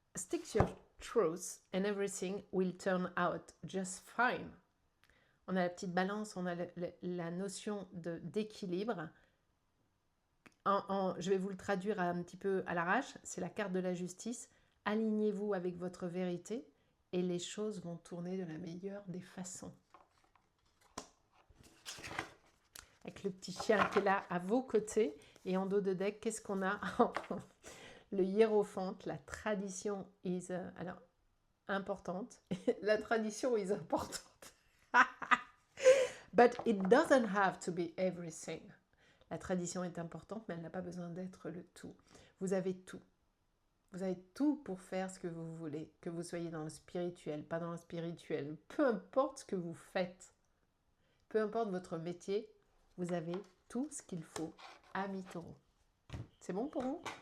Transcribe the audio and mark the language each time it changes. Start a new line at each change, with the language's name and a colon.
English: Stick your truth and everything will turn out just fine.
French: On a la petite balance, on a la notion d'équilibre. Je vais vous le traduire un petit peu à l'arrache. C'est la carte de la justice. Alignez-vous avec votre vérité et les choses vont tourner de la meilleure des façons. Avec le petit chien qui est là à vos côtés. Et en dos de deck, qu'est-ce qu'on a? Le hiérophante, la tradition is... alors, importante. La tradition is importante.
English: But it doesn't have to be everything.
French: La tradition est importante, mais elle n'a pas besoin d'être le tout. Vous avez tout. Vous avez tout pour faire ce que vous voulez. Que vous soyez dans le spirituel, pas dans le spirituel. Peu importe ce que vous faites. Peu importe votre métier, vous avez tout ce qu'il faut. Amis taureaux. C'est bon pour vous?